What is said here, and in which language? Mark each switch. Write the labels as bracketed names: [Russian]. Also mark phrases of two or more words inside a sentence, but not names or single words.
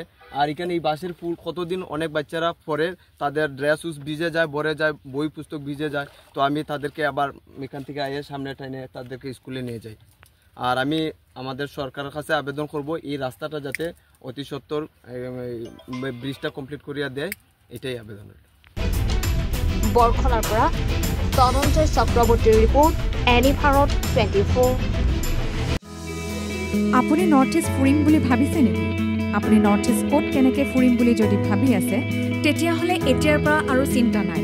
[Bangla] আর এখানে এই বাঁশের ফুল কতদিন অনেক বাচ্চারা পরে তাদের ড্রেস উস ভিজে যায়, ভরে যায়, বই পুস্তক ভিজে যায়। তো আমি তাদেরকে আবার এখান থেকে আইয়ে সামনে টাইনে তাদেরকে স্কুলে নিয়ে যাই। আর আমি আমাদের সরকারের কাছে আবেদন করব এই রাস্তাটা যাতে অতি সত্বর ব্রিজটা কমপ্লিট করিয়া দেয়, এটাই আবেদন। [Assamese] বৰখলাৰ পৰা ধনঞ্জয় চক্ৰৱৰ্তীৰ ৰিপৰ্ট, এনি ভাৰত 24। আপুনি নৰ্থ ইষ্ট ফুৰিম বুলি ভাবিছে নেকি? আপুনি নৰ্থ ইষ্ট ক'ত কেনেকৈ ফুৰিম বুলি যদি ভাবি আছে, তেতিয়াহ'লে এতিয়াৰ পৰা আৰু চিন্তা নাই।